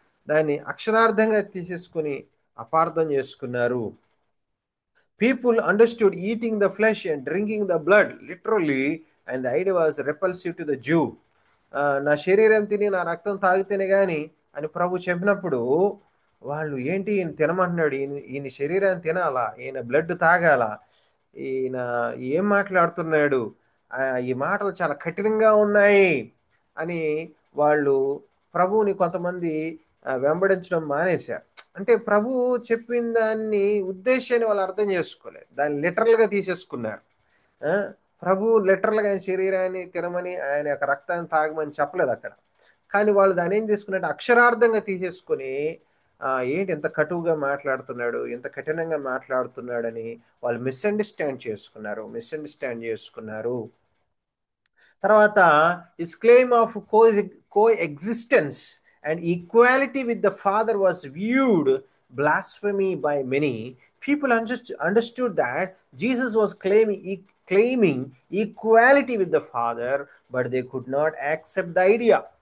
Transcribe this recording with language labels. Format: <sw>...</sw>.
<te>దాన్ని అక్షరార్థంగా తీసేసుకుని అపార్థం చేసుకున్నారు.</te> <en>People understood eating the flesh and drinking the blood literally, and the idea was repulsive to the Jew.</en> <te>నా శరీరం తిని నా రక్తం తాగితేనే కానీ అని ప్రభు చెప్పినప్పుడు వాళ్ళు ఏంటి ఈయన తినమంటున్నాడు, ఈయన శరీరాన్ని తినాలా, ఈయన బ్లడ్ తాగాల, ఈయన ఏం మాట్లాడుతున్నాడు, ఈ మాటలు చాలా కఠినంగా ఉన్నాయి అని వాళ్ళు ప్రభువుని కొంతమంది వెంబడించడం మానేశారు. అంటే ప్రభు చెప్పిన దాన్ని ఉద్దేశాన్ని వాళ్ళు అర్థం చేసుకోలేదు, దాన్ని లిటరల్గా తీసేసుకున్నారు. ఆ, ప్రభు లిటరల్గా ఆయన శరీరాన్ని తినమని ఆయన యొక్క రక్తాన్ని తాగమని చెప్పలేదు అక్కడ. కానీ వాళ్ళు దాన్ని ఏం చేసుకున్నట్టు అక్షరార్థంగా తీసేసుకొని ఏంటి ఇంత కటువుగా మాట్లాడుతున్నాడు, ఇంత కఠినంగా మాట్లాడుతున్నాడని వాళ్ళు మిస్అండర్స్టాండ్ చేసుకున్నారు.</te> <en>తర్వాత his claim of coexistence and equality with the Father was viewed blasphemy by many. People understood that Jesus was claiming equality with the Father, but they could not accept the idea.</en>